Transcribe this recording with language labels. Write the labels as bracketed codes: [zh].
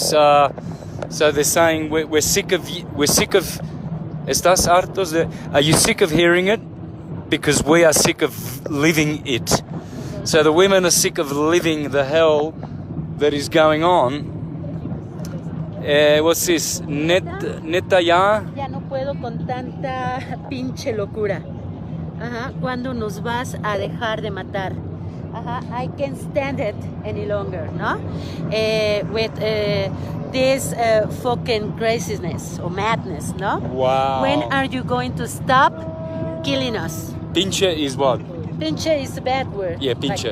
[en] So they're saying we're sick of. [es] Estás hartos de? [en] Are you sick of hearing it? Because we are sick of living it. So the women are sick of living the hell that is going on. What's this? [es] Neta ya. Ya no puedo con tanta pinche locura. ¿Cuándo nos vas a dejar de matar? [en] I can't stand it any longer, no? With this fucking craziness or madness, no? Wow. When are you going to stop killing us? Pinche is what? Pinche is a bad word. Yeah, pinche.